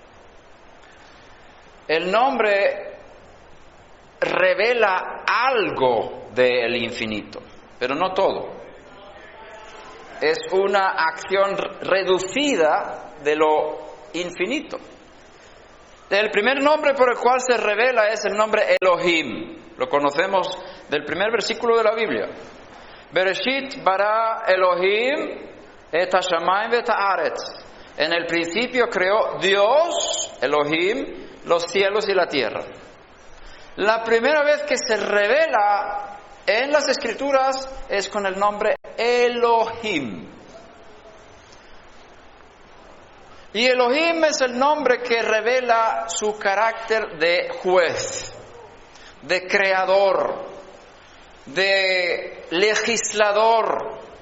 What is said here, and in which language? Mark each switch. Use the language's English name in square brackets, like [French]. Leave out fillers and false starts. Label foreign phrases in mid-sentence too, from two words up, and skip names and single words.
[Spanish] El nombre revela algo del infinito, pero no todo. Es una acción reducida de lo infinito. El primer nombre por el cual se revela es el nombre Elohim. Lo conocemos del primer versículo de la Biblia. [Hebrew] בראשית ברא אלהים את השמים ואת הארץ. [Spanish] En el principio creó Dios, Elohim, los cielos y la tierra. La primera vez que se revela en las Escrituras es con el nombre Elohim. Y Elohim es el nombre que revela su carácter de juez, de creador, de legislador.